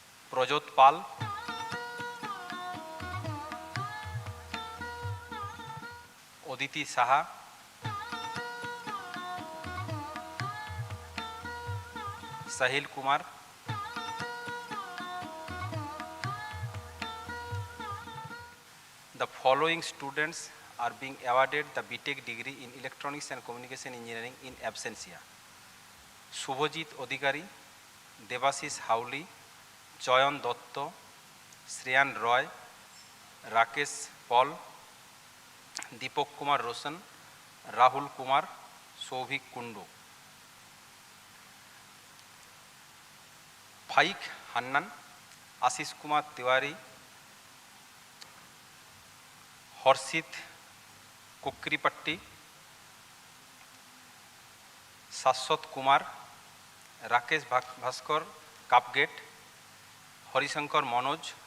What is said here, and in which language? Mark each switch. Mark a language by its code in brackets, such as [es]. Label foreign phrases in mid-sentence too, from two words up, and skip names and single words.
[en] প্রজোত পাল, অদিতি সাহা, সাহিল কুমার, The following students are being awarded the Btec degree in Electronics and Communication Engineering in absentia: Subhajit Odhikari, Devashish Hauli, Joyan Dotto, Shreyan Roy, Rakesh Paul, Deepak Kumar Roshan, Rahul Kumar, Souvik Kundu. Faik Hannan, Ashish Kumar Tiwari, হর্ষিত কুকরিপট্টি, শাশ্বত কুমার, রাকেশ ভাস্কর কাপগেট, হরিশঙ্কর মনোজ,